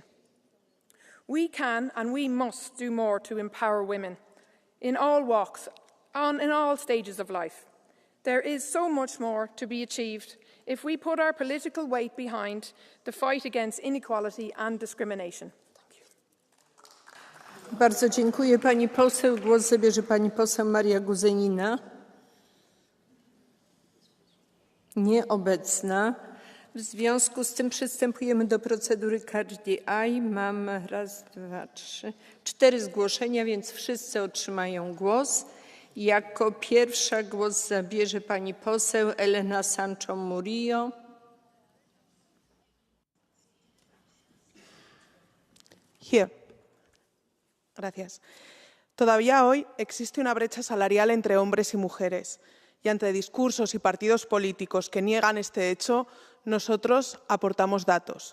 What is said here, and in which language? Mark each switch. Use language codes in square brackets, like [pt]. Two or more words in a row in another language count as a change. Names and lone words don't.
[en] We can and we must do more to empower women in all walks, in all stages of life. There is so much more to be achieved if we put our political weight behind the fight against inequality and discrimination. [pl] Bardzo dziękuję pani poseł. Głos zabierze pani poseł Maria Guzenina. Nieobecna. W związku z tym przystępujemy do procedury [en] Catch the Eye. [pl] Mam 4 zgłoszenia, więc wszyscy otrzymają głos. Jako pierwsza głos zabierze pani poseł Elena Sancho Murillo. [en] Here. [es] Gracias. Todavía hoy existe una brecha salarial entre hombres y mujeres y ante discursos y partidos políticos que niegan este hecho, nosotros aportamos datos.